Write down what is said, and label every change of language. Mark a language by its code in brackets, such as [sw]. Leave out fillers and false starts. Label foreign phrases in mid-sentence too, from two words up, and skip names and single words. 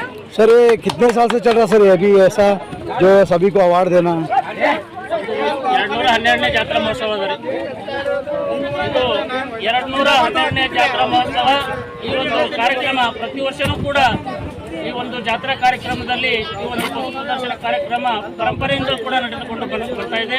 [hi] सर ये कितने साल से चल रहा सर ये अभी ऐसा जो सभी को अवार्ड देना? [kn] 212ನೇ ಜಾತ್ರಾ ಮಹೋತ್ಸವ ಅದ ರೀ. ಇದು 212ನೇ ಜಾತ್ರಾ ಮಹೋತ್ಸವ. ಈ ಒಂದು ಕಾರ್ಯಕ್ರಮ ಪ್ರತಿ ವರ್ಷನೂ ಕೂಡ ಈ ಒಂದು ಜಾತ್ರಾ ಕಾರ್ಯಕ್ರಮದಲ್ಲಿ ಈ ಒಂದು ಪಶು ಪ್ರದರ್ಶನ ಕಾರ್ಯಕ್ರಮ ಪರಂಪರೆಯಿಂದ ಕೂಡ ನಡೆದುಕೊಂಡು ಬರ್ತಾ ಇದೆ.